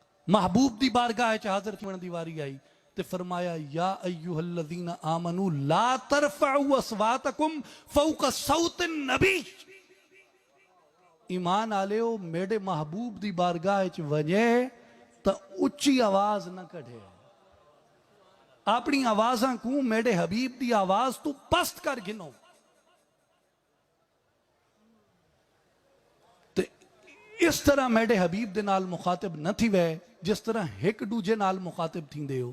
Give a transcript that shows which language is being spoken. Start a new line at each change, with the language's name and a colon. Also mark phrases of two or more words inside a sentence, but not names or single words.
Saraiki: محبوب دی بارگاہ وچ حاضر ہونے دی واری آئی تے فرمایا
Arabic: یا ایھا الذین آمنوا لا ترفعوا اصواتکم فوق صوت النبی،
Saraiki: ایمان آلیو میرے محبوب دی بارگاہ وچ ونجے تا اچھی آواز نہ کڑھے، اپنی آوازاں کو میرے حبیب دی آواز تو پست کر گنو۔ تے اس طرح میرے حبیب دے نال مخاطب نہ تھی وے جس طرح ایک دوجے نال مخاطب تھی دے ہو۔